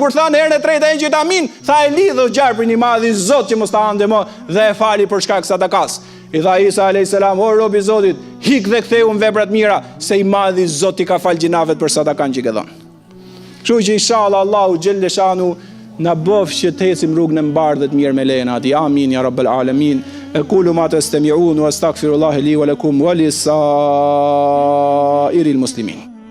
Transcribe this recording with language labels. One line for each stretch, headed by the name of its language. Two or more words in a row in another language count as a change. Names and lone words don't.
Albanian: Kur thanë herën e tretë engjëjt amin, tha e lidhë gjarprin i madh i Zot që mos ta ande më dhe e fali për shkak sadakas. I tha Isa a.s. o rob i Zotit, hik dhe ktheu në veprat mira, se i madh i Zot i ka fal gjinavet për sadakan që ke dhënë. Kështu që inshallah Allahu
Arabic: جل شأنه
Albanian: na bëf që të ecim rrugën e mbarë dhe të mirë me lejen e Tij.
Arabic: آمين يا رب العالمين. أقول ما تسمعون وأستغفر الله لي ولكم ولسائر المسلمين.